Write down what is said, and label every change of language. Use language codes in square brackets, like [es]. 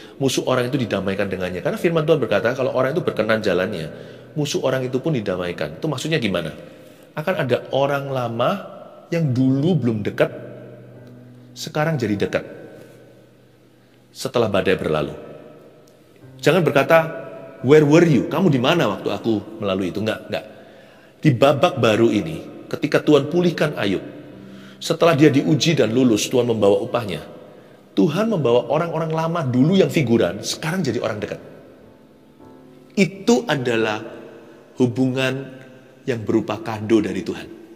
[id] Musuh orang itu didamaikan dengannya, karena firman Tuhan berkata kalau orang itu berkenan jalannya, musuh orang itu pun didamaikan. Itu maksudnya gimana? Akan ada orang lama yang dulu belum dekat, sekarang jadi dekat setelah badai berlalu. Jangan berkata, [en] where were you? [id] Kamu di mana waktu aku melalui itu? Enggak. Di babak baru ini, ketika Tuhan pulihkan Ayub, setelah dia diuji dan lulus, Tuhan membawa upahnya. Tuhan membawa orang-orang lama dulu yang figuran, sekarang jadi orang dekat. Itu adalah hubungan yang berupa kado dari Tuhan.